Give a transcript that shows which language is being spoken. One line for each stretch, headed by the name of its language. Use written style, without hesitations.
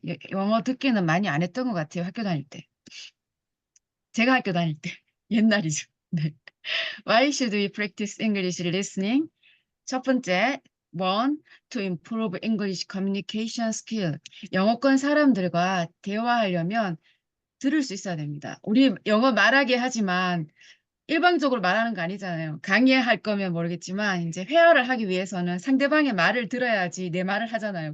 Korean: 영어 듣기는 많이 안 했던 것 같아요. 학교 다닐 때. 제가 학교 다닐 때. 옛날이죠. 네.
English: Why should we practice English listening?
Korean: 첫 번째,
English: one, to improve English communication skill.
Korean: 영어권 사람들과 대화하려면 들을 수 있어야 됩니다. 우리 영어 말하게 하지만 일방적으로 말하는 거 아니잖아요. 강의할 거면 모르겠지만 이제 회화를 하기 위해서는 상대방의 말을 들어야지 내 말을 하잖아요.